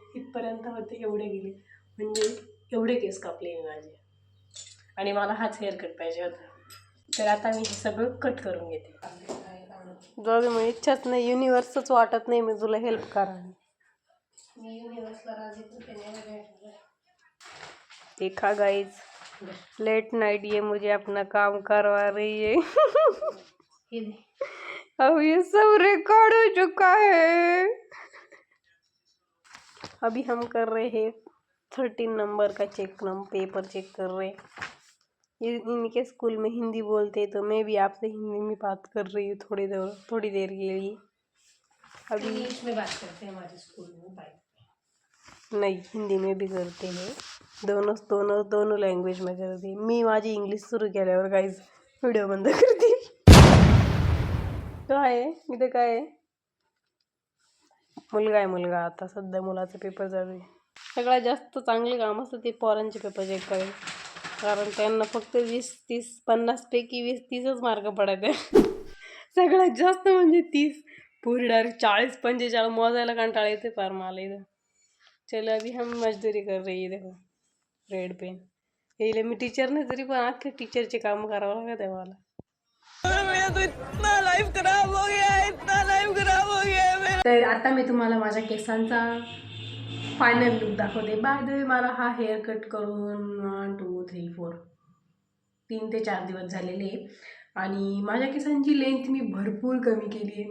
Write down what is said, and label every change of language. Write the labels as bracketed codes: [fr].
[mr] इथपर्यंत होते एवढे गेले, म्हणजे एवढे केस कापले मी माझे, आणि मला हाच हेअर कट पाहिजे होता. तर आता मी हे सगळं कट करून घेते. जाऊ मग, इच्छाच नाही, युनिवर्सच वाटत नाही मी तुला हेल्प करा. [hi] देखा गाइज, लेट नाइट ये मुझे अपना काम करवा रही है. अब ये सब रिकॉर्ड हो चुका है. अभी हम कर रहे हैं 13 नंबर का पेपर चेक कर रहे हैं. इनके स्कूल में हिंदी बोलते हैं, तो मैं भी आपसे हिंदी में बात कर रही हूँ थोड़ी देर के लिए. अभी इंग्लिश में बात करते हैं हमारे स्कूल में. नहीं, हिंदी में भी करते हैं, दोनों लँग्वेज में करते. [mr] मी माझी इंग्लिश सुरू केल्यावर काहीच व्हिडिओ बंद करते. काय आहे इथे, काय आहे? मुलगा आता सध्या मुलाचा पेपर चालू आहे. सगळ्यात जास्त चांगले काम असतं ते पोरांचे पेपर चेक करायचे, कारण त्यांना फक्त 20-30-50 पैकी 20-30च मार्क पडत आहे. सगळ्यात जास्त म्हणजे 30. पूरी डायरेक्ट 40-45 मोजायला कंटाळा येते पार मला इथं. [hi] चलो अभी हम मजदूरी कर रही है, देखो रेड पेन. [mr] येईल मी टीचर नाही तरी पण अख्खे टीचरचे काम करावं लागत आहे मला. तर आता मी तुम्हाला माझ्या केसांचा फायनल लुक दाखवते. बाय द वे मला हा हेअर कट करून 1 2 3 4 3 ते 4 दिवस झालेले आहे आणि माझ्या केसांची लेंथ मी भरपूर कमी केली आहे.